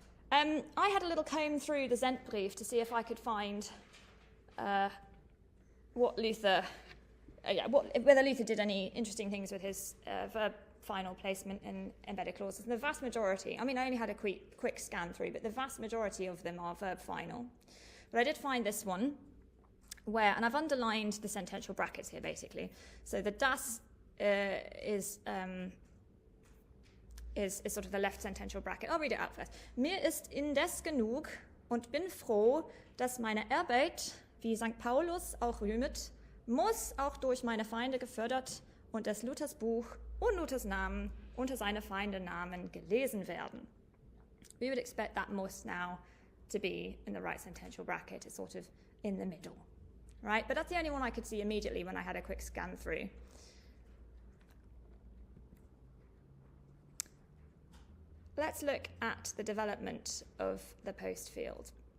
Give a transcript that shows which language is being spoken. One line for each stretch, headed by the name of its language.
English: I had a little comb through the Zendbrief to see if I could find whether Luther did any interesting things with his verb final placement in embedded clauses. And the vast majority, I only had a quick scan through, but the vast majority of them are verb final. But I did find this one where, and I've underlined the sentential brackets here basically. So the das is sort of the left sentential bracket. I'll read it out first.
German: Mir ist indes genug und bin froh, dass meine Arbeit, wie St. Paulus auch rühmet, muss auch durch meine Feinde gefördert und das Luthers Buch und Luthers Namen unter seine Feinde Namen gelesen werden.
English: We would expect that muss now to be in the right sentential bracket. It's sort of in the middle, right? But that's the only one I could see immediately when I had a quick scan through. let's look at the development of the post field.